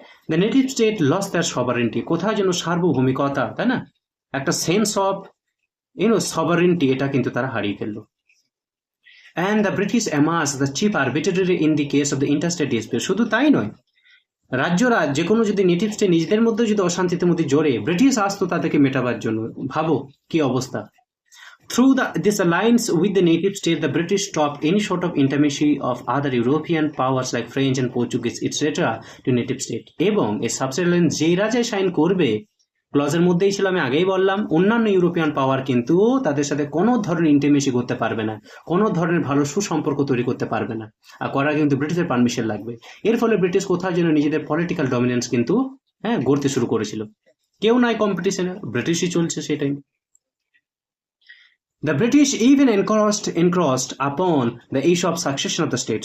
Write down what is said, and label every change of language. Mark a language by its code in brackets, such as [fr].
[en] the native state lose their sovereignty, [bn] কোথাও যেন সার্বভৌমিকতা, তাই না, একটা সেন্স অফ সভারেন্টি, এটা কিন্তু তারা হারিয়ে ফেললো। [en] And the British এমাস the chief arbitrator in the case of the interstate dispute. [bn] শুধু তাই নয়, রাজ্যরা যে কোনো যদি নেটিভ স্টেট নিজেদের মধ্যে যদি অশান্তিতে মধ্যে জড়ে, ব্রিটিশ আসতো তাদেরকে মেটাবার জন্য। ভাবো কি অবস্থা। [en] Through this alliance with the native state, the British stopped any sort of intimacy of other European powers like French and Portuguese, etc. to native state. [bn] এবং এই সাবসিডারি যেই রাজায় সাইন করবে, ক্লজের মধ্যেই ছিল, আমি আগেই বললাম, অন্যান্য ইউরোপিয়ান পাওয়ার কিন্তু তাদের সাথে কোনো ধরনের ইন্টিমেসি করতে পারবে না, কোনো ধরনের ভালো সুসম্পর্ক তৈরি করতে পারবে না, আর করার কিন্তু ব্রিটিশের পারমিশন লাগবে। এর ফলে ব্রিটিশ কোথাও যেন নিজেদের পলিটিক্যাল ডমিনেন্স কিন্তু গড়তে শুরু করেছিল। কেউ নাই কম্পিটিশনে, ব্রিটিশই চলছে সেই time. [en] The British even encroached upon the issue of succession of the state.